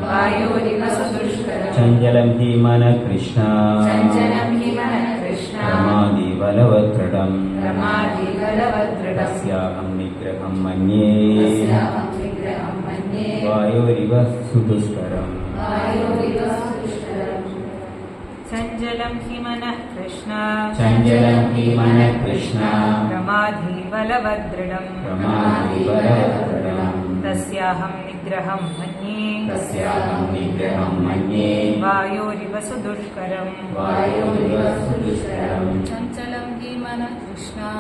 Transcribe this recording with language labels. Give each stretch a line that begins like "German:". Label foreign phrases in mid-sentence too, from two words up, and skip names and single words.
Sanskrit: ചഞ്ചലം ഹി മനഃ കൃഷ്ണ പ്രമാദി ബലവദ്ദൃഢം തസ്യാഹം നിഗ്രഹം മന്യേ വായോരിവ സുദുസ്കരം. चञ्चलं हि मनः कृष्ण प्रमादी बलवद्दृढं तस्याहं निग्रहं मन्ये वायोरिव सुदुष्करं चञ्चलं हि मनः कृष्ण